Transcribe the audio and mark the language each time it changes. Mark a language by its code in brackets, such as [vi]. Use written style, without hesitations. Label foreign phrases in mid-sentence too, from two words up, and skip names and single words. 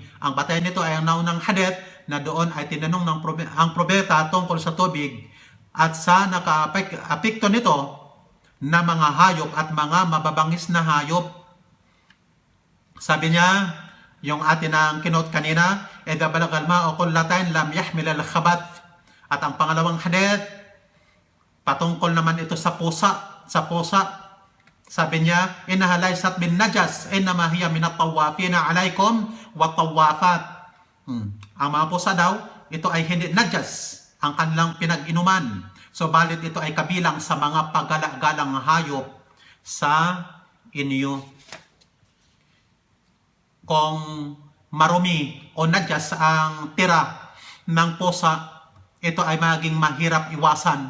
[tl] Ang batayan nito ay ang naunang hadith na doon ay tinanong ang probeta tungkol sa tubig at sa naka-apekto nito na mga hayop at mga mababangis na hayop. Sabi niya, yung atin ang kinote kanina, [ar] إذا بلغ الماء قلتين لم يحمل الخبث. [tl] At ang pangalawang hadith, patungkol naman ito sa pusa. Sabi niya, [ar] إنها ليست بنجس إنما هي من الطوافين عليكم والطوافات. [tl] Ang mga pusa daw, ito ay hindi najas, ang kanilang pinag-inuman. So, balit ito ay kabilang sa mga paggalagalang hayop sa inyo. Kung marumi o najas ang tira ng pusa, ito ay maging mahirap iwasan.